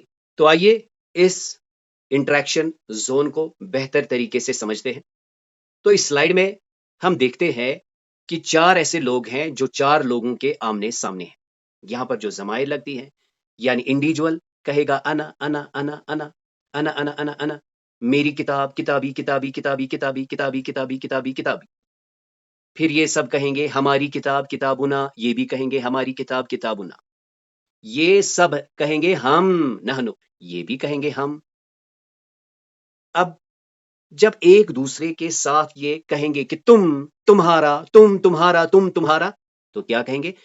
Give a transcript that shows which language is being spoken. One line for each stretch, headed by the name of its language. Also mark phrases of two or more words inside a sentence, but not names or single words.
Urdu: تو آئیے اس
English: interaction zone
Urdu: کو بہتر طریقے سے سمجھتے ہیں۔ تو اس سلائیڈ میں ہم دیکھتے ہیں کہ 4 ایسے لوگ ہیں جو 4 لوگوں کے آمنے سامنے ہیں۔ یہاں پر جو ضمائر لگتی ہیں، یعنی انڈیویجول کہے گا
Arabic: انا انا انا انا انا انا انا انا،
Urdu: میری کتاب،
Arabic: کتابی کتابی کتابی کتابی کتابی کتابی کتابی کتابی۔
Urdu: پھر یہ سب کہیں گے ہماری کتاب کتابنا، یہ بھی کہیں گے ہماری کتاب کتابنا۔ یہ سب کہیں گے ہم، نحنو، یہ بھی کہیں گے ہم۔ اب جب ایک دوسرے کے ساتھ یہ کہیں گے کہ تم، تمہارا، تم تمہارا، تم تمہارا، تو کیا کہیں گے؟